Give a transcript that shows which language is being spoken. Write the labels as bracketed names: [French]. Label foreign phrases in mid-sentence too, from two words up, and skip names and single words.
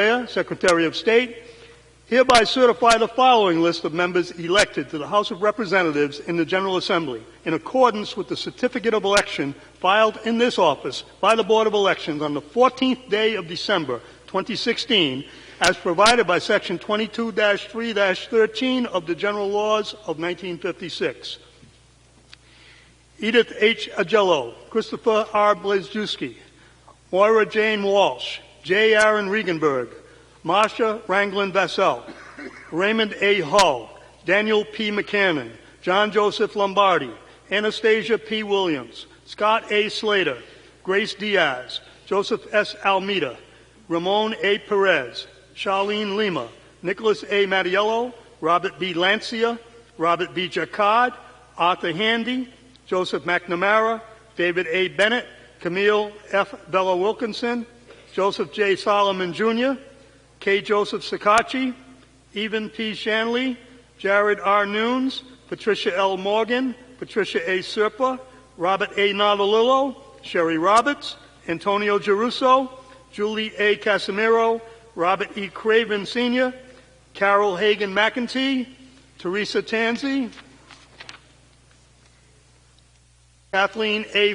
[English] Gorbea, Secretary of State, Hereby certify the following list of members elected to the House of Representatives in the General Assembly in accordance with the certificate of election filed in this office by the Board of Elections on the 14th day of December 2016 as provided by Section 22-3-13 of the General Laws of 1956. Edith H. Agello, Christopher R. Blazewski, Moira Jane Walsh, J. Aaron Regenberg, Marsha Ranglin Vassell, Raymond A. Hull, Daniel P. McCannon, John Joseph Lombardi, Anastasia P. Williams, Scott A. Slater, Grace Diaz, Joseph S. Almeida, Ramon A. Perez, Charlene Lima, Nicholas A. Mattiello, Robert B. Lancia, Robert B. Jacquard, Arthur Handy, Joseph McNamara, David A. Bennett, Camille F. Bella Wilkinson, Joseph J. Solomon Jr., K. Joseph Sakachi, Evan P. Shanley, Jared R. Nunes, Patricia L. Morgan, Patricia A. Serpa, Robert A. Novelillo, Sherry Roberts, Antonio Geruso, Julie A. Casimiro, Robert E. Craven Sr., Carol Hagan McEntee, Teresa Tanzi, Kathleen A.